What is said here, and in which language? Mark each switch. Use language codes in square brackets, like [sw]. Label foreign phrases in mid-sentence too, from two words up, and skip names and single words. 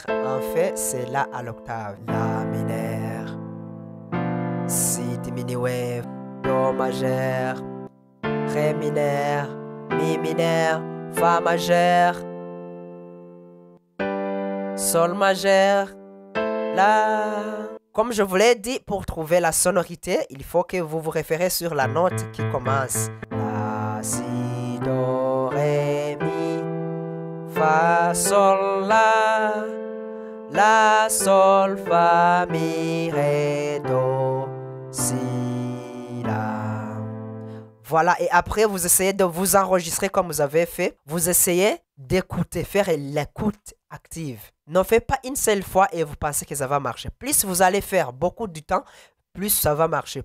[fr] En fait, c'est la à l'octave. La mineur, si diminué, do majeur, ré mineur, mi mineur, fa majeur, sol majeur, la. Comme je vous l'ai dit, pour trouver la sonorité, il faut que vous vous référez sur la note qui commence. La, si, do, ré, mi, fa, sol, la. La, sol, fa, mi, ré, do, si, la. Voilà, et après, vous essayez de vous enregistrer comme vous avez fait. Vous essayez d'écouter, faire l'écoute active. Ne faites pas une seule fois et vous pensez que ça va marcher. Plus vous allez faire beaucoup du temps, plus ça va marcher.